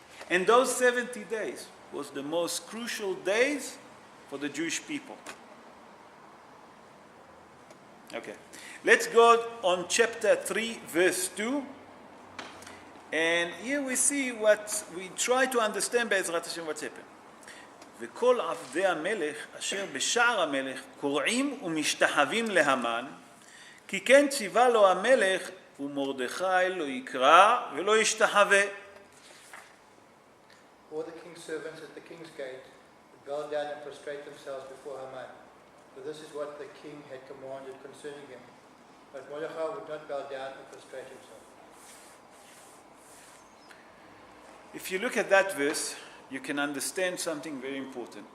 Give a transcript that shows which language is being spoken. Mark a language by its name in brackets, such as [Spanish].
[English] And those 70 days was the most crucial days for the Jewish people. Okay, let's go on chapter 3, verse 2. And here we see what we try to understand [Hebrew] בעזרת השם [English] what's happened. [Hebrew] וכל עבדי המלך אשר בשער המלך קורעים ומשתחווים להמן, כי כן ציווה לו המלך ומרדכי לא יקרא ולא ישתחווה. [English] All the king's servants at the king's gate would bow down and prostrate themselves before Haman. For this is what the king had commanded concerning him. But Mordechai would not bow down and prostrate himself. If you look at that verse, you can understand something very important.